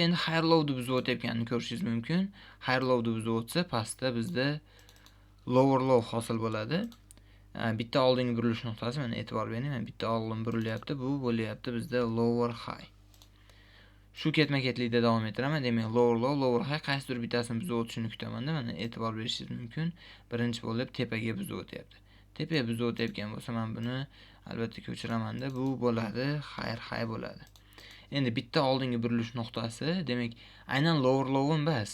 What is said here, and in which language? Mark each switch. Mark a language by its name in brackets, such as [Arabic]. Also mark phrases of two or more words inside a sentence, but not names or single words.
[Uzbek] Endi [English] higher low'ni [Uzbek] buzib o'tayotganini ko'rishingiz mumkin. [English] Higher low'ni [Uzbek] buzib o'tsa, pastda bizda [English] lower low [Uzbek] hosil bo'ladi. Bitta oldingi burilish nuqtasi, mana e'tibor bering, mana bitta oldin burilyapti, bu bo'lyapti bizda [English] lower high. [Uzbek] Shu ketma-ketlikda davom ettiraman. Demak, [English] lower low, lower high [Uzbek] qaysidir bittasini buzib o'tishini kutaman-da, mana e'tibor berishingiz mumkin. Birinchi bo'lib tepaga buzib o'tyapti. Tepaga buzib o'tayotgan bo'lsa, men buni albatta ko'chiraman-da, bu bo'ladi, high bo'ladi. Endi bitta oldingi burilish nuqtasi, demak, aynan [English] lower low [Uzbek] emas.